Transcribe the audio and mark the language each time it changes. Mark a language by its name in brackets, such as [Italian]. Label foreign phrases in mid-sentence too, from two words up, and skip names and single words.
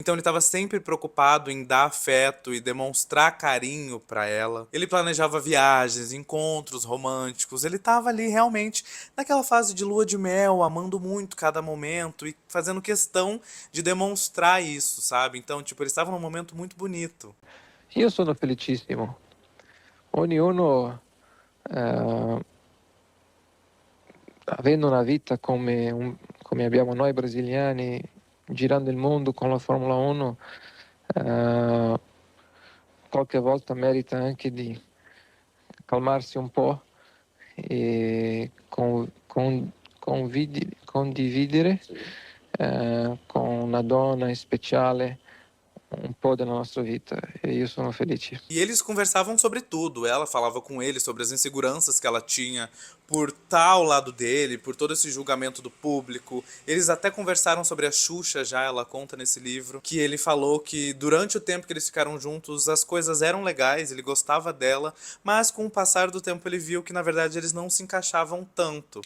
[Portuguese] Então ele estava sempre preocupado em dar afeto e demonstrar carinho para ela. Ele planejava viagens, encontros românticos, ele estava ali realmente naquela fase de lua de mel, amando muito cada momento e fazendo questão de demonstrar isso, sabe? Então, tipo, eles estavam num momento muito bonito. [Italian] Io sono felicissimo. Ognuno, avendo una vita come abbiamo noi brasiliani, girando il mondo con la Formula 1, qualche volta merita anche di calmarsi un po' e condividere con una donna speciale [Portuguese] um pouco da nossa vida, e eu sou feliz. E eles conversavam sobre tudo, ela falava com ele sobre as inseguranças que ela tinha por estar ao lado dele, por todo esse julgamento do público. Eles até conversaram sobre a Xuxa já, ela conta nesse livro, que ele falou que durante o tempo que eles ficaram juntos, as coisas eram legais, ele gostava dela, mas com o passar do tempo ele viu que na verdade eles não se encaixavam tanto.